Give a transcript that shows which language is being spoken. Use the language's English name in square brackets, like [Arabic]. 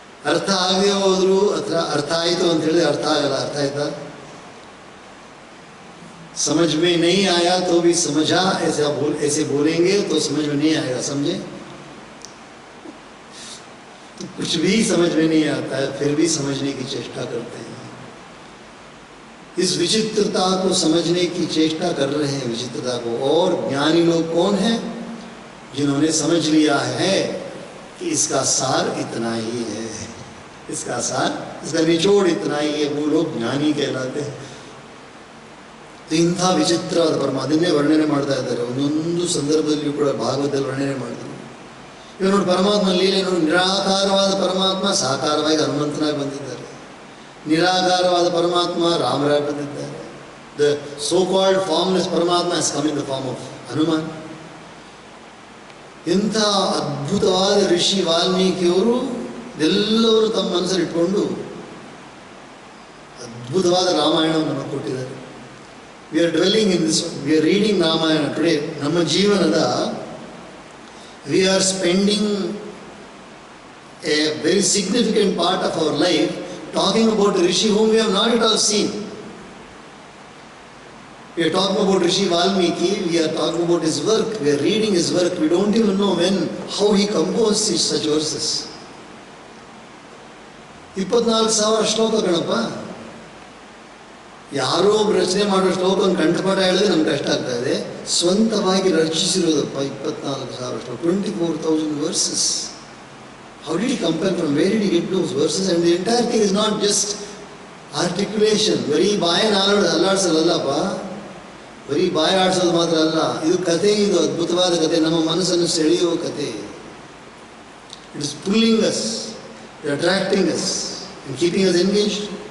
[Kannada] ಅರ್ಥ ಆಗದೆ ಹೋದ್ರು ಅರ್ಥ ಆಯಿತು ಅಂತ ಹೇಳಿದ್ರೆ ಅರ್ಥ ಆಗಲ್ಲ. ಅರ್ಥ ಆಯ್ತಾ? [Hindi] समझ में नहीं आया तो भी समझा, ऐसे बोलेंगे तो समझ में नहीं आएगा. समझे? कुछ भी समझ में नहीं आता है, फिर भी समझने की चेष्टा करते हैं. इस विचित्रता को समझने की चेष्टा कर रहे हैं, विचित्रता को. और ज्ञानी लोग कौन हैं? जिन्होंने समझ लिया है कि इसका सार इतना ही है, इसका सार, इसका निचोड़ इतना ही है, वो लोग ज्ञानी कहलाते हैं. तो [Kannada] ಇಂಥ ವಿಚಿತ್ರವಾದ ಪರಮ ಅದನ್ನೇ ವರ್ಣನೆ ಮಾಡ್ತಾ ಇದ್ದಾರೆ ಒಂದೊಂದು ಸಂದರ್ಭದಲ್ಲಿಯೂ ಕೂಡ ಭಾಗವತದಲ್ಲಿ ವರ್ಣನೆ ಮಾಡ್ತಾರೆ. ಇವಾಗ ನೋಡಿ, ಪರಮಾತ್ಮ ಲೀಲೆ ನೋಡಿ, ನಿರಾಕಾರವಾದ ಪರಮಾತ್ಮ ಸಾಕಾರವಾಗಿ ಹನುಮಂತನಾಗಿ ಬಂದಿದ್ದಾರೆ, ನಿರಾಕಾರವಾದ ಪರಮಾತ್ಮ ರಾಮರಾಗಿ ಬಂದಿದ್ದಾರೆ. [English] The so called formless ಪರಮಾತ್ಮ has come in the form of Hanuman. [Kannada] ಎಂಥ ಅದ್ಭುತವಾದ ಋಷಿ ವಾಲ್ಮೀಕಿಯವರು ಎಲ್ಲವರು ತಮ್ಮ ಮನಸ್ಸಲ್ಲಿ ಇಟ್ಕೊಂಡು ಅದ್ಭುತವಾದ ರಾಮಾಯಣವನ್ನು ನಮಗೆ ಕೊಟ್ಟಿದ್ದಾರೆ. [English] We are dwelling in this, we are reading Ramayana today. [Kannada] ನಮ್ಮ ಜೀವನದ [English] We are spending a very significant part of our life talking about Rishi whom we have not at all seen. We are talking about Rishi Valmiki, we are talking about his work, we are reading his work, we don't even know when, how he composed such verses. [Kannada] 24,000 ಶ್ಲೋಕ ಕಣಪ್ಪ. ಯಾರೋ ಒಬ್ರು ರಚನೆ ಮಾಡೋ ಶ್ಲೋಕವನ್ನು ಕಂಠಪಾಠ ಹೇಳಿದ್ರೆ ನಮ್ಗೆ ಕಷ್ಟ ಆಗ್ತಾ ಇದೆ. ಸ್ವಂತವಾಗಿ ರಚಿಸಿರೋದಪ್ಪ 24,000 ಶ್ಲೋಕ, [English] 24,000 verses. How did he compare, from where did he get those verses? And the entire thing is not just articulation. [Kannada] ಬರೀ ಬಾಯನ್ನು ಅಲ್ಲಾಡ್ಸಲ್ಲಪ್ಪ, ಬರೀ ಬಾಯಿ ಆಡಿಸೋದು ಮಾತ್ರ ಅಲ್ಲ, ಇದು ಕತೆ, ಇದು ಅದ್ಭುತವಾದ ಕತೆ, ನಮ್ಮ ಮನಸ್ಸನ್ನು ಸೆಳೆಯುವ ಕತೆ. [English] It is pulling us, attracting us and keeping us engaged.